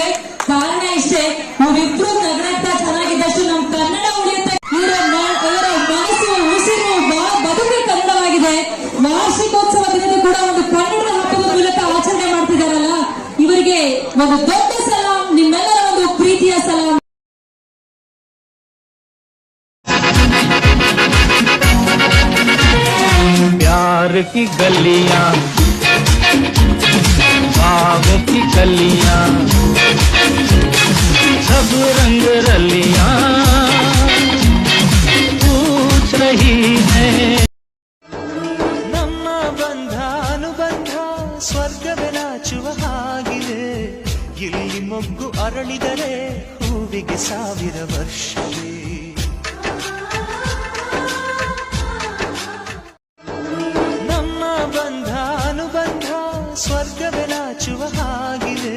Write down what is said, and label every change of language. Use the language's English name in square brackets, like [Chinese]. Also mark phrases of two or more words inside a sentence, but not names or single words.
[Kannada] ಕಾರಣ ಇಷ್ಟೇ, ನಾವಿಬ್ರು ನಗರತ್ತ ಚೆನ್ನಾಗಿದ್ದಷ್ಟು ನಮ್ಮ ಕನ್ನಡ ಉಳಿಯುತ್ತೆ. ಇವರ ಮನಸ್ಸು, ಉಸಿರು, ಬದುಕು ಕನ್ನಡವಾಗಿದೆ. ವಾರ್ಷಿಕೋತ್ಸವ ದಿನದ ಕೂಡ ಒಂದು ಕನ್ನಡದ ಹಬ್ಬದ ಮೂಲಕ ಆಚರಣೆ ಮಾಡ್ತಿದಾರಲ್ಲ, ಇವರಿಗೆ ಒಂದು ದೊಡ್ಡ ಸಲಾಂ, ನಿಮ್ಮೆಲ್ಲರ ಒಂದು ಪ್ರೀತಿಯ ಸಲಾಂ. [Hindi] प्यार की गलियां, बाग की कलियां, सब रंग रलियां पूछ रही है. [Kannada] ನಮ್ಮ ಬಂಧ ಅನುಬಂಧ ಸ್ವರ್ಗವೇ ನಾಚುವ ಹಾಗಿದೆ. ಇಲ್ಲಿ ಮೊಗ್ಗು ಅರಳಿದರೆ ಹೂವಿಗೆ 1000 ವರ್ಷವೇ. ಸ್ವರ್ಗವೇ ನಾಚುವ ಹಾಗಿದೆ.